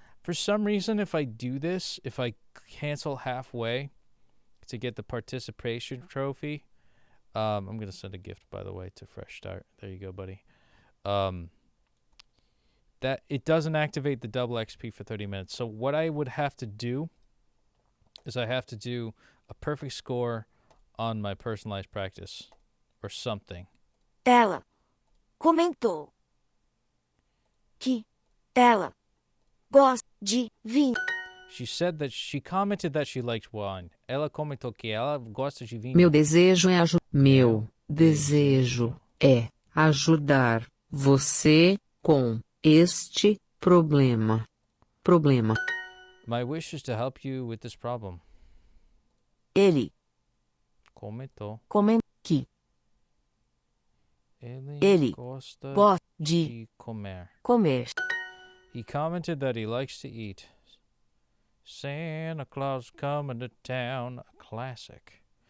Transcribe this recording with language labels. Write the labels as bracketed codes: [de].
[en] For some reason, if I do this, if I cancel halfway to get the participation trophy, I'm going to send a gift, by the way, to Fresh Start. There you go, buddy. That it doesn't activate the double XP for 30 minutes. So what I would have to do is I have to do a perfect score on my personalized practice or something. [pt] Ela comentou que ela gosta de vinho. [en] She said that she commented that she liked wine. [pt] Ela comentou que ela gosta de vinho. Meu desejo é Meu desejo é ajudar você com este problema. [en] My wish is to help you with this problem. [pt] Ele Comentou. que Ele gosta gosta de de comer. comer. [en] He commented that he likes to eat. Santa Claus coming to town, a classic.